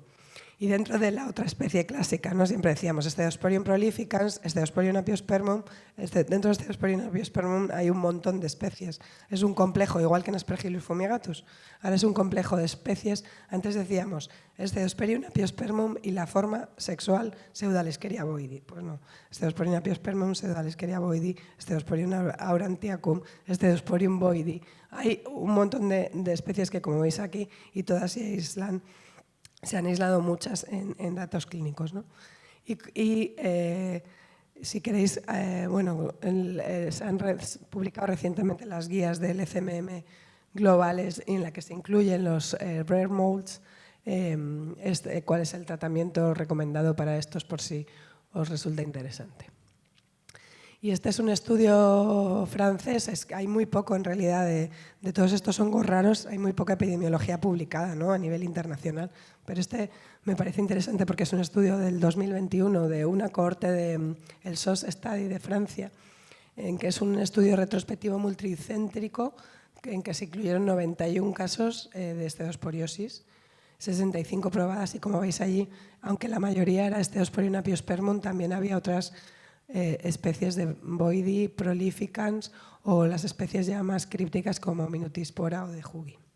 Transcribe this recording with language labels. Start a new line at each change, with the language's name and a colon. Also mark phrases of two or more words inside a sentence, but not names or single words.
Spanish: Y dentro de la otra especie clásica, ¿no? Siempre decíamos Esdeosporium prolificans, Esdeosporium apiospermum. Dentro de Esdeosporium apiospermum hay un montón de especies. Es un complejo, igual que en Aspergillus fumigatus. Ahora es un complejo de especies. Antes decíamos Esdeosporium apiospermum y la forma sexual Pseudaliskeria boidi. Pues no, Esdeosporium apiospermum, Pseudaliskeria boidi, Esdeosporium aurantiacum, Esdeosporium boidi. Hay un montón de especies que, como veis aquí, y todas se han aislado muchas en datos clínicos, ¿no? Si queréis, bueno, se han publicado recientemente las guías del FMM globales en la que se incluyen los
English: rare molds,
Spanish: cuál es el tratamiento recomendado para estos por si os resulta interesante. Y este es un estudio francés, hay muy poco en realidad de todos estos hongos raros, hay muy poca epidemiología publicada, ¿no? A nivel internacional, pero este me parece interesante porque es un estudio del 2021 de una cohorte del SOS Study de Francia, en que es un estudio retrospectivo multicéntrico en que se incluyeron 91 casos de esteosporiosis, 65 probadas y como veis allí, aunque la mayoría era Esdeosporium apiospermum, también había otras especies de boidi, prolificans o las especies ya más crípticas como Minutispora o de Hugi.